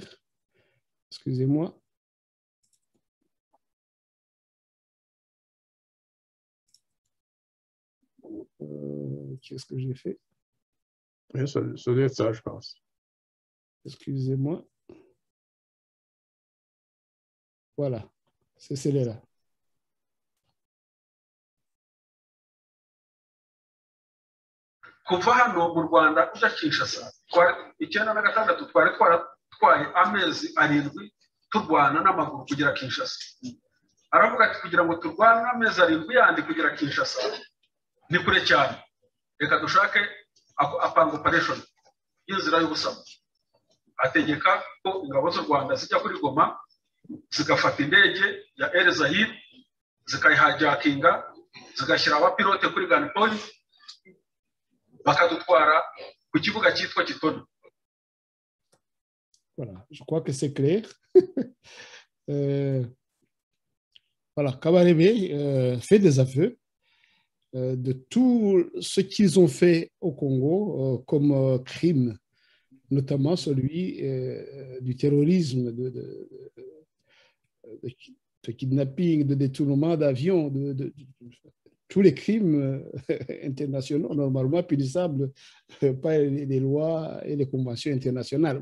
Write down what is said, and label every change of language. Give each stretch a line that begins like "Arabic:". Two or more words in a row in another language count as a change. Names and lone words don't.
French: Excusez-moi. Qu'est-ce que j'ai fait? Oui, ça doit être ça, je pense. Excusez-moi. Voilà, c'est celle-là.
Kinyarwanda: kuva hano mu Rwanda uja Kinshasa 1996 twari twaratwaye amezi 7 turwana n'amaguru kugera Kinshasa. Aravuga ati kugira ngo turwane amezi 7 yandi kugera Kinshasa ni kure cyane, reka dushake apanga operation y'inzira y'ubusamo. Ategeka ko ingabo z'u Rwanda zijya kuri Goma zigafata indege ya Air Zahir zikayihajakinga zigashyira abapilote kuri gunpoint bakadutwara ku kibuga cyitwa Kitona.
French: Voilà, je crois que c'est clair. Voilà, Kabarebe fait des aveux de tout ce qu'ils ont fait au Congo comme crime, notamment celui du terrorisme, de kidnapping, de détournement d'avions, de tous les crimes internationaux normalement punissables par les lois et les conventions internationales.